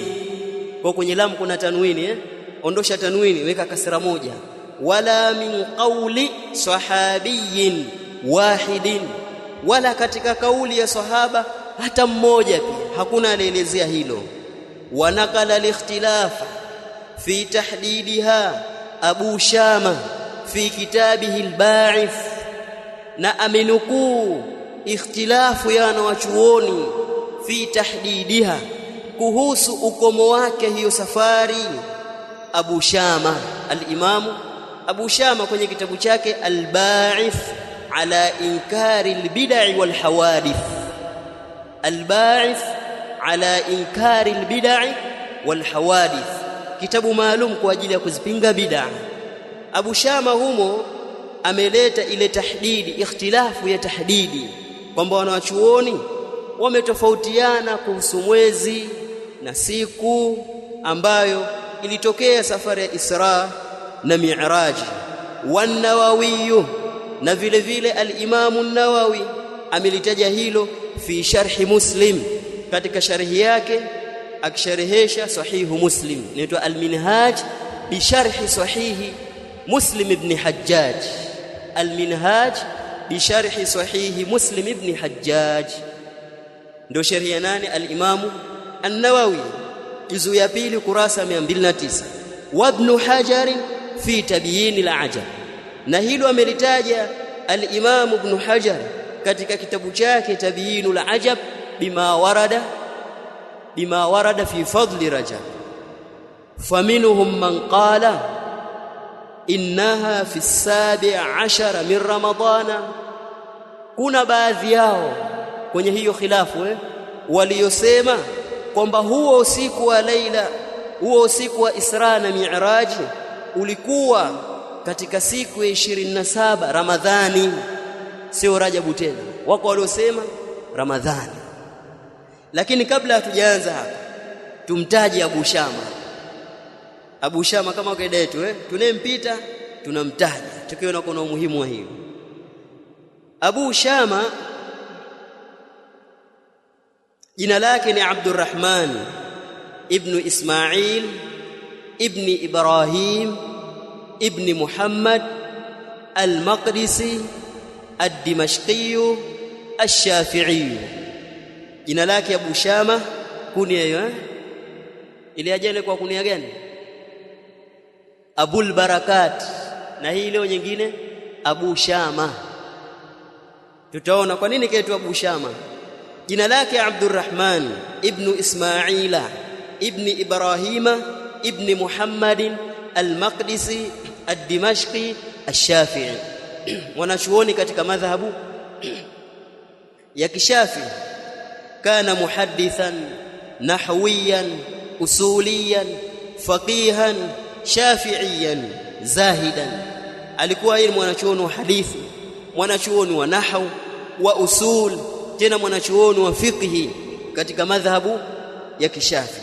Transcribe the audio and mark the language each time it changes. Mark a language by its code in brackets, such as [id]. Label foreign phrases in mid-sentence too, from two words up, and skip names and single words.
[sw] Kwa kwenye lam kuna tanwini, ondosha tanwini, weka kasra moja. [ar] ولا من قول صحابي واحد, [sw] wala katika kauli ya sahaba hata mmoja pia hakuna alielezea hilo. [ar] ونقل الاختلاف في تحديدها أبو شامة في كتابه الباعث, [sw] na amenukuu ikhtilafu ya wanawachuoni [ar] في تحديدها, [sw] kuhusu ukomo wake hiyo safari, Abu Shama, al-Imam Abu Shama kwenye kitabu chake al-Ba'ith ala inkari al-bid'i wal hawadith, al-Ba'ith ala inkari al-bid'i wal hawadith, kitabu maalum kwa ajili ya kuzipinga bid'a. Abu Shama humo ameleta ile tahdidi, ikhtilafu ya tahdidi, kwamba wanawachuoni wametofautiana kuhusu mwezi na siku ambayo ilitokea safari ya Isra na Mi'raj. Wan-Nawawi, na vile vile al-Imam an-Nawawi amelitaja hilo [ar] في شرح مسلم, [sw] katika sharhi yake akisharehesha sahihu Muslim, inaitwa al-Minhaj bi sharhi sahihi Muslim ibn Hajjaj, al-Minhaj bi sharhi sahihi Muslim ibn Hajjaj, ndio sharhi ya nane al-Imam an-Nawawi, juzu ya pili kurasa 209. [ar] وابن حجر في تبيين العجب, [sw] na hilo amelitaja al-Imam Ibn Hajar katika kitabu chake Tabyin al-Ajab bima warada fi fadli Rajab. [ar] فمنهم من قال إنها في 17 من رمضان, [sw] kuna baadhi yao kwenye hiyo khilafu waliosema kwamba huo usiku wa Laila, huo usiku wa Isra na Mi'raj ulikuwa katika siku ya 27 Ramadhani, sio Rajabu tena. Wako waliosema Ramadhani. Lakini kabla hatujaanza hapa, tumtaje Abu Shama. Abu Shama kama kaida yetu, tunempita tunamtaja tukiona kuna umuhimu wa hiyo. Abu Shama jina lake ni Abdurrahman ibn Ismail ibn Ibrahim ibn Muhammad al-Maqdisi ad-Dimashqi ash-Shafi'i. Jina lake Abu Shama, kunia hiyo ile ajele kwa kunia gani? Abul Barakat, na hii leo nyingine Abu Shama. Tutaona kwa nini kaitwa Abu Shama. Jina lake Abdurrahman ibn Ismaila ibn Ibrahima ibn Muhammadin al-Maqdisi ad-Dimashqi ash-Shafi'i. Wanachuoni katika madhhabu ya Kishafi. [ar] كان محدثا نحويا أصوليا فقيها شافعيا زاهدا, [sw] alikuwa yeye mwanachuoni wa hadithi, mwanachuoni wa nahwu wa usul, tena mwanachuoni wa fiqhi katika madhhabu ya Kishafi.